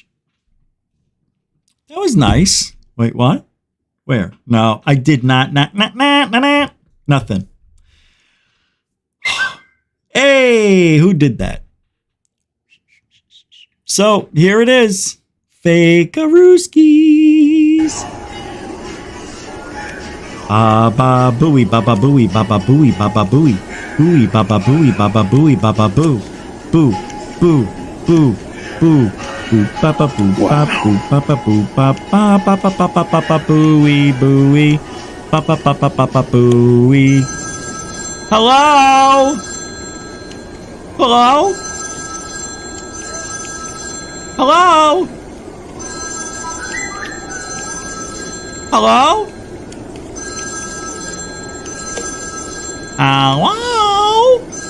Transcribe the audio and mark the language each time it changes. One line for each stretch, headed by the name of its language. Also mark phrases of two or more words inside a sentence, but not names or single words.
English: That was nice. Wait, what? Where? No, I did not. Nothing. Hey, who did that? So here it is. Fake-a-rooskies. Baba booey, baba booey, baba booey, baba booey. Booey, baba booey, baba booey, baba boo. Boo, boo, boo, boo, boop ba ba boop ba boop ba ba boop ba ba ba ba ba ba ba ba booey booey ba ba ba ba ba ba booey. Hello? Hello? Hello? Hello? Hello?